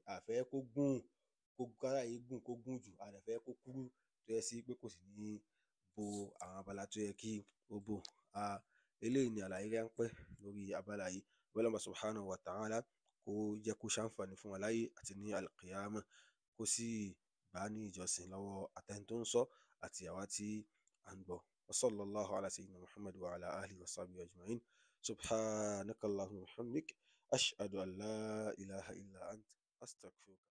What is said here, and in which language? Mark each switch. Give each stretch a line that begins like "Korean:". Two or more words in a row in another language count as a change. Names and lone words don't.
Yoruba: A fẹ́ kó gùn, kára yìí gùn kó gùn jù, a dẹ̀ fẹ́ kó kúrú tó yẹ sí pé kò sì ní bo àwọn abala tó yẹ kí ó bò. Eléyìí ni àlàyé ráńpẹ́ lórí abala yìí. Ọlọ́run
Arabic: سبحانه وتعالى
Yoruba: kó jẹ́ kó ṣàǹfààní fún wa láyé àti ní al-qiyamah, kó sì gbà á ní ìjọsìn lọ́wọ́ àtẹni tó ń sọ àti àwa tí à ń gbọ́.
Arabic: وصلى الله على سيدنا محمد وعلى آله وصحبه أجمعين. سبحانك اللهم وبحمدك، أشهد أن لا إله إلا أنت، أستغفرك.